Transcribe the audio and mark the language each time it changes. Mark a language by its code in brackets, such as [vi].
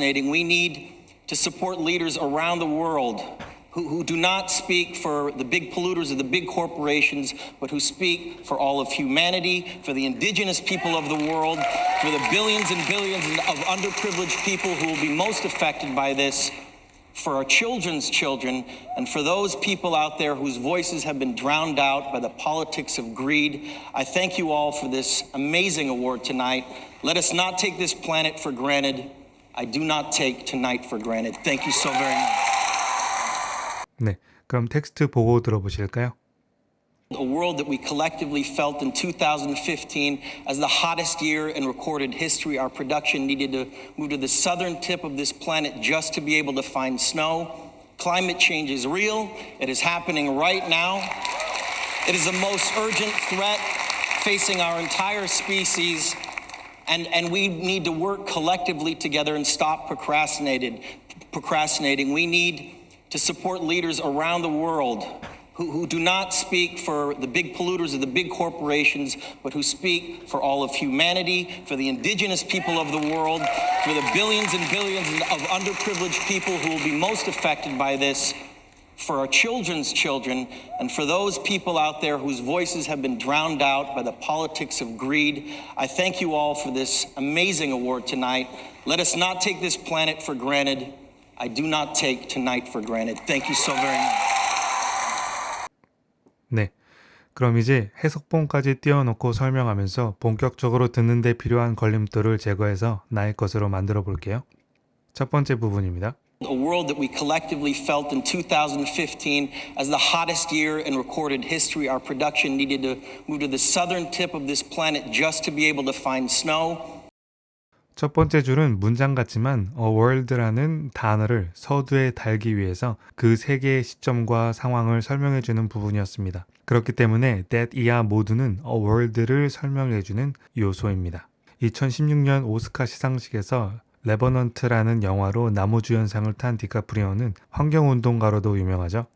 [en] We need to support leaders around the world who do not speak for the big polluters or the big corporations, but who speak for all of humanity, for the indigenous people of the world, for the billions and billions of underprivileged people who will be most affected by this, for our children's children, and for those people out there whose voices have been drowned out by the politics of greed. I thank you all for this amazing award tonight. Let us not take this planet for granted. I do not take tonight for granted. Thank you so very much. [ko] 네, 그럼 텍스트 보고 들어보실까요? [en] A world that we collectively felt in 2015 as the hottest year in recorded history. Our production needed to move to the southern tip of this planet just to be able to find snow. Climate change is real. It is happening right now. It is the most urgent threat facing our entire species. And we need to work collectively together and stop procrastinating. We need to support leaders around the world who do not speak for the big polluters or the big corporations, but who speak for all of humanity, for the indigenous people of the world, for the billions and billions of underprivileged people who will be most affected by this, for our children's children, and for those people out there whose voices have been drowned out by the politics of greed. I thank you all for this amazing award tonight. Let us not take this planet for granted. I do not take tonight for granted. Thank you so very much. [ko] 네, 그럼 이제 해석본까지 띄워놓고 설명하면서 본격적으로 듣는 데 필요한 걸림돌을 제거해서 나의 것으로 만들어 볼게요. 첫 번째 부분입니다. [en] A world that we collectively felt in 2015 as the hottest year in recorded history. Our production needed to move to the southern tip of this planet just to be able to find snow. [ko] 첫 번째 줄은 문장 같지만 a world라는 단어를 서두에 달기 위해서 그 세 개의 시점과 상황을 설명해주는 부분이었습니다. 그렇기 때문에 that, 이하 모두는 a world를 설명해주는 요소입니다. 2016년 오스카 시상식에서 레버넌트라는 영화로 나무주연상을 탄 디카프리오는 환경운동가로도 유명하죠.